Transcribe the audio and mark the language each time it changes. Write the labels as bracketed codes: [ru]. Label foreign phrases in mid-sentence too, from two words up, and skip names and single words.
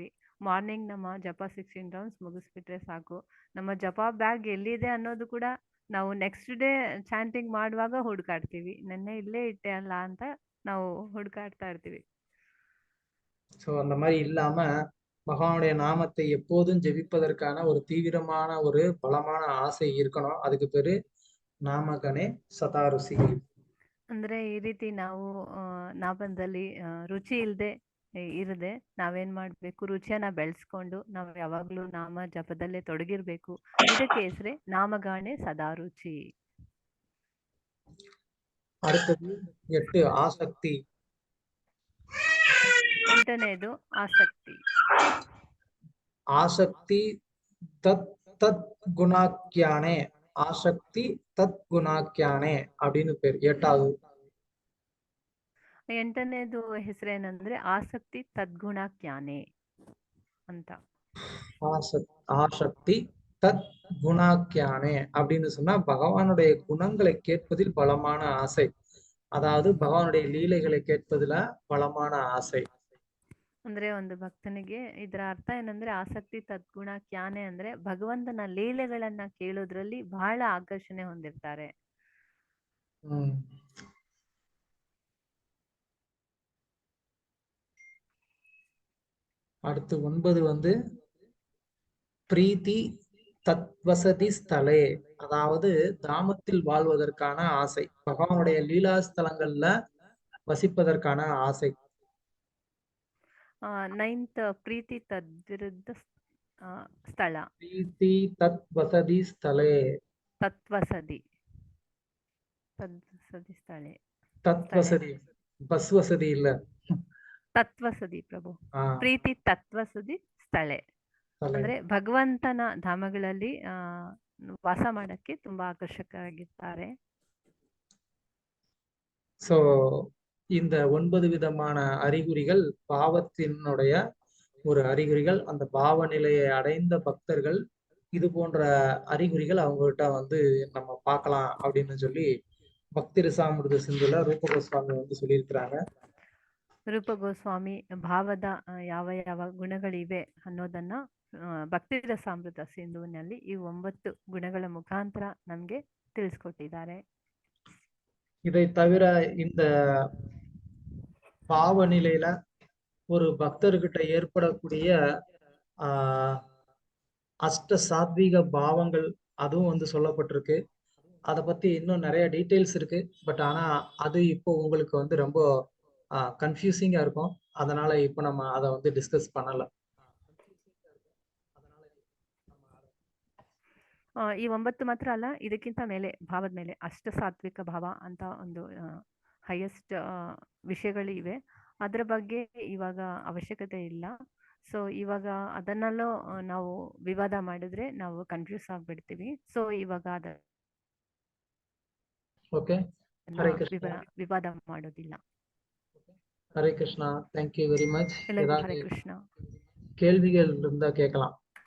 [kn] ಮಾರ್ನಿಂಗ್ ನಮ್ಮ ಜಪ 16 ರೌಂಡ್ಸ್ ಮುಗಿಸ್ಬಿಟ್ರೆ ಸಾಕು. ನಮ್ಮ ಜಪ ಬ್ಯಾಗ್ ಎಲ್ಲಿದೆ ಅನ್ನೋದು ಕೂಡ ನಾವು [en] next day chanting [kn] ಮಾಡುವಾಗ ಹುಡುಕಾಡ್ತೀವಿ. ನೆನ್ನೆ ಇಲ್ಲೇ ಇಟ್ಟೆ ಅಲ್ಲ ಅಂತ ನಾವು ಹುಡುಕಾಡ್ತಾ ಇರ್ತೀವಿ. [ta] ஸோ அந்த மாதிரி இல்லாம பகவானுடைய நாமத்தை எப்போதும் ஜெபிப்பதற்கான ஒரு தீவிரமான ஒரு பலமான ஆசை இருக்கணும். அதுக்கு பேரு நாமகணே சதாருசி. [kn] ಅಂದ್ರೆ ಈ ರೀತಿ ನಾವು ನಾಮದಲ್ಲಿ ರುಚಿ ಇಲ್ಲದೆ ಇರದೆ ನಾವೇನ್ ಮಾಡ್ಬೇಕು, ರುಚಿಯನ್ನ ಬೆಳೆಸ್ಕೊಂಡು ನಾವು ಯಾವಾಗ್ಲೂ ನಾಮ ಜಪದಲ್ಲೇ ತೊಡಗಿರ್ಬೇಕು. ಇದಕ್ಕೆ ಹೆಸರೇ ನಾಮಗಾಣೆ ಸದಾ ರುಚಿ. [ta] அடுத்தது 8 ஆசக்தி. [kn] ಎಂಟನೇದು ಆಸಕ್ತಿ. [ta] ஆசக்தி தத் குணாக்கியானே. ஆசக்தி தத் குணாக்கியானே அப்படின்னு பேர். 8வது. [kn] ಎಂಟನೇದು ಹೆಸರೇನಂದ್ರೆ ಆಸಕ್ತಿ ತದ್ಗುಣಾಖ್ಯಾನೆ ಅಂತ. [ta] ஆசக்தி தத் குணாக்கியானே அப்படின்னு சொன்னா பகவானுடைய குணங்களை கேட்பதில் பலமான ஆசை. அதாவது பகவானுடைய லீலைகளை கேட்பதுல பலமான ஆசை. [kn] ಅಂದ್ರೆ ಒಂದು ಭಕ್ತನಿಗೆ ಇದರ ಅರ್ಥ ಏನಂದ್ರೆ ಆಸಕ್ತಿ ತದ್ಗುಣಾಖ್ಯಾನೆ ಅಂದ್ರೆ ಭಗವಂತನ ಲೀಲೆಗಳನ್ನ ಕೇಳೋದ್ರಲ್ಲಿ ಬಹಳ ಆಕರ್ಷಣೆ ಹೊಂದಿರ್ತಾರೆ. [ta] அடுத்து 9 வந்து பிரீத்தி தத்வசதி ஸ்தலே. அதாவது தாமத்தில் வாழ்வதற்கான ஆசை, பகவானுடைய லீலா ஸ்தலங்கள்ல வசிப்பதற்கான ஆசை. [kn] 9th ಪ್ರೀತಿ ತದ್ವಿರುದ್ಧ ಸ್ಥಳ. ಪ್ರೀತಿ ತತ್ವಸದಿ ಸ್ಥಳೇ. ತತ್ವಸದಿ ಸ್ಥಳೇ. ತತ್ವಸದಿ ಬಸ್ ವಸದಿ ಇಲ್ಲ. ತತ್ವಸದಿ ಪ್ರಭು. ಪ್ರೀತಿ ತತ್ವಸದಿ ಸ್ಥಳೇ ಅಂದ್ರೆ ಭಗವಂತನ ಧಾಮಗಳಲ್ಲಿ ವಾಸ ಮಾಡಕ್ಕೆ ತುಂಬಾ ಆಕರ್ಷಕರಾಗಿರ್ತಾರೆ. [ta] சோ இந்த 9 விதமான அறிகுறிகள் பாவத்தினுடைய ஒரு அறிகுறிகள். அந்த பாவ நிலையை அடைந்த பக்தர்கள் இது போன்ற அறிகுறிகள் அவங்ககிட்ட வந்து நம்ம பார்க்கலாம் அப்படின்னு சொல்லி பக்தி ரசாமிருத சிந்துல ரூப கோஸ்வாமி வந்து சொல்லியிருக்கிறாங்க. [kn] ರೂಪ ಗೋಸ್ವಾಮಿ ಭಾವದ ಯಾವ ಯಾವ ಗುಣಗಳಿವೆ ಅನ್ನೋದನ್ನ ಭಕ್ತಿ ರಸಾಮೃತ ಸಿಂಧುವಿನಲ್ಲಿ ಈ 9 ಗುಣಗಳ ಮುಖಾಂತರ ನಮ್ಗೆ ತಿಳಿಸ್ಕೊಟ್ಟಿದ್ದಾರೆ. [ta] இதை தவிர இந்த பாவ நிலையில ஒரு பக்தர்கிட்ட ஏற்படக்கூடிய அஷ்ட சாத்வீக பாவங்கள் அதுவும் வந்து சொல்லப்பட்டிருக்கு. அதை பத்தி இன்னும் நிறைய டீட்டெயில்ஸ் இருக்கு. பட் ஆனா அது இப்போ உங்களுக்கு வந்து ரொம்ப கன்ஃபியூசிங்கா இருக்கும். அதனால இப்போ நம்ம அதை வந்து டிஸ்கஸ் பண்ணல. [kn] ಈ 9 ಮಾತ್ರ ಅಲ್ಲ, ಇದಕ್ಕಿಂತ ಮೇಲೆ ಭಾವದ ಮೇಲೆ ಅಷ್ಟ ಸಾತ್ವಿಕ ಭಾವ ಅಂತ ಒಂದು ಹೈಯೆಸ್ಟ್ ವಿಷಯಗಳು ಇವೆ. ಅದರ ಬಗ್ಗೆ ಇವಾಗ ಅವಶ್ಯಕತೆ ಇಲ್ಲ. ಸೊ ಇವಾಗ ಅದನ್ನಲ್ಲೂ ನಾವು ವಿವಾದ ಮಾಡಿದ್ರೆ ನಾವು ಕನ್ಫ್ಯೂಸ್ ಆಗ್ಬಿಡ್ತೀವಿ. ಸೊ ಇವಾಗ ಓಕೆ, ಹರೇ ಕೃಷ್ಣ. ವಿವಾದ ಮಾಡೋದಿಲ್ಲ. [ta] ஹரே கிருஷ்ணா, [en] thank you very much. [kn] ಎಲ್ಲರಿಗೂ ಹರೇ ಕೃಷ್ಣ. [ta] கேள்விகள் இருந்தா கேட்கலாம்.